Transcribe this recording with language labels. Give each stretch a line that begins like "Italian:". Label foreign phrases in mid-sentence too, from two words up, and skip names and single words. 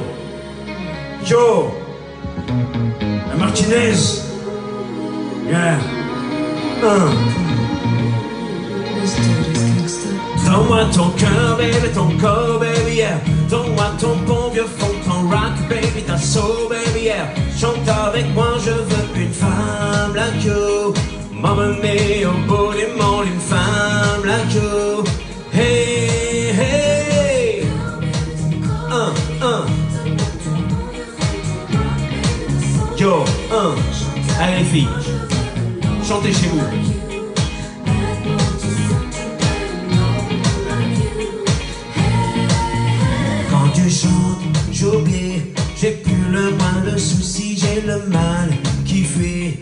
French: Yo. Martinez. Yeah. Donne-moi ton cœur, baby, ton corps, baby, yeah. Donne-moi ton bon vieux fond, ton rock, baby, ta soul, baby, yeah. Chante avec moi, je veux une femme
English: like you.
French: Maman mia, au bout des mondes, une femme
English: like you.
French: Hey, hey. Yo, allez les filles, chantez chez vous. Quand tu chantes, j'oublie, j'ai plus le moins de soucis, j'ai le mal qui fuit.